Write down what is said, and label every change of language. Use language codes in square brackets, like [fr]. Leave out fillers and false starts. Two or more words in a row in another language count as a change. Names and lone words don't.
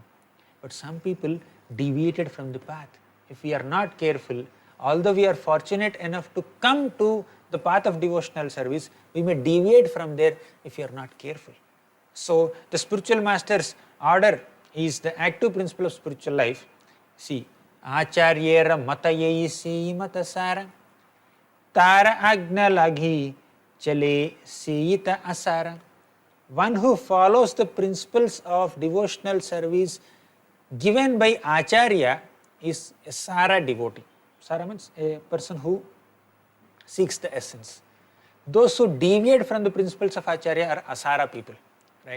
[en] But some people deviated from the path. If we are not careful, although we are fortunate enough to come to the path of devotional service, we may deviate from there if we are not careful. So the spiritual master's order is the active principle of spiritual life. See, [bn] আচার্যের মত যেই সেই মত সার তাঁর আজ্ঞা লঙ্ঘি চলে সেই ত অসার. [en] One who follows the principles of devotional service given by Acharya is a Sara devotee. Sara means a person who seeks the essence. Those who deviate from the principles of Acharya are Asara people, right?